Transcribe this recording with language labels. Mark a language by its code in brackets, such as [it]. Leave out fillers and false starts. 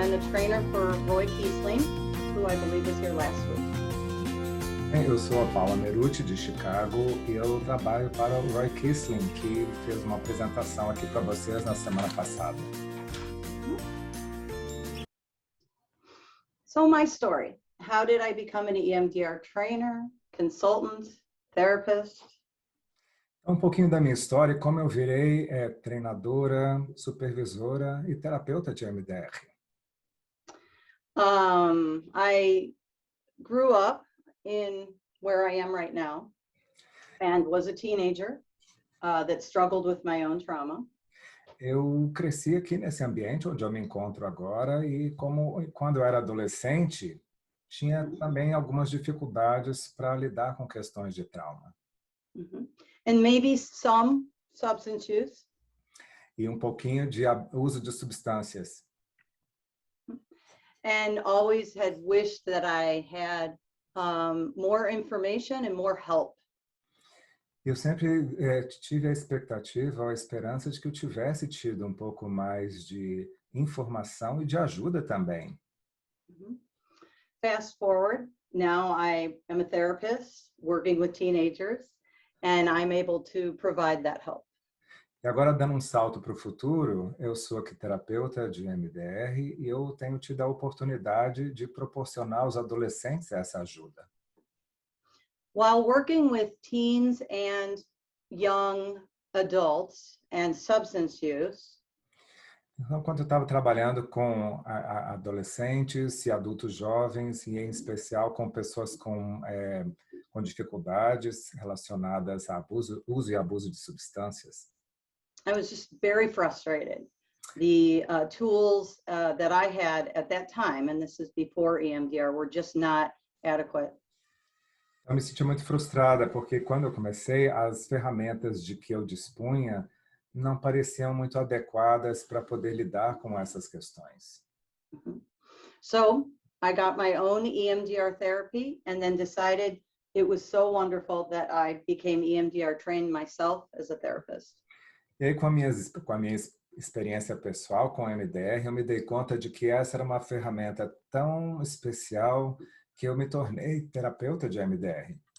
[en] trainer for Roy Kiesling, who I believe was here last week. [pt] Eu sou a Paula Meruti, de Chicago, e eu trabalho para o Roy Kiesling, que fez uma apresentação aqui para vocês na semana passada. [en] So my story, how did I become an EMDR trainer, consultant, therapist? [pt] Um pouquinho da minha história, como eu virei treinadora, supervisora e terapeuta de EMDR. [en] I grew up in where I am right now and was a teenager that struggled with my own trauma. [pt] Eu cresci aqui nesse ambiente onde eu me encontro agora e quando eu era adolescente, tinha também algumas dificuldades para lidar com questões de trauma. [en] And maybe some substance use. [pt] E um pouquinho de uso de substâncias. [en] And always had wished that I had more information and more help. [pt] Eu sempre tive a expectativa, a esperança de que eu tivesse tido um pouco mais de informação e de ajuda também. [en] Fast forward, now I am a therapist working with teenagers, and I'm able to provide that help. [pt] E agora, dando um salto para o futuro, eu sou aqui terapeuta de EMDR e eu tenho tido a oportunidade de proporcionar aos adolescentes essa ajuda. [en] While working with teens and young adults and substance use, [pt] Então, quando eu estava trabalhando com adolescentes e adultos jovens, e em especial com pessoas com dificuldades relacionadas a uso e abuso de substâncias, [en] I was just very frustrated. The tools that I had at that time, and this is before EMDR, were just not adequate. [pt] Eu me senti muito frustrada, porque quando eu comecei, as ferramentas de que eu dispunha não pareciam muito adequadas para poder lidar com essas questões. [en] So I got my own EMDR therapy and then decided it was so wonderful that I became EMDR trained myself as a therapist. [pt] E aí, com a minha experiência pessoal com a EMDR, eu me dei conta de que essa era uma ferramenta tão especial que eu me tornei terapeuta de EMDR.